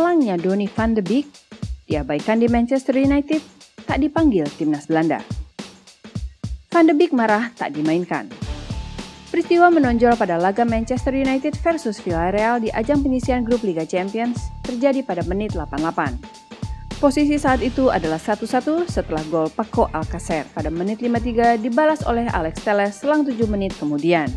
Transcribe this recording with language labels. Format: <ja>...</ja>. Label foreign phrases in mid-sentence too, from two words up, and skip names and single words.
<id>Selanjutnya Donny van de Beek diabaikan di Manchester United, tak dipanggil timnas Belanda. Van de Beek marah tak dimainkan. Peristiwa menonjol pada laga Manchester United versus Villarreal di ajang penyisihan grup Liga Champions terjadi pada menit 88. Posisi saat itu adalah 1-1 setelah gol Paco Alcacer pada menit 53 dibalas oleh Alex Telles selang 7 menit kemudian.</id>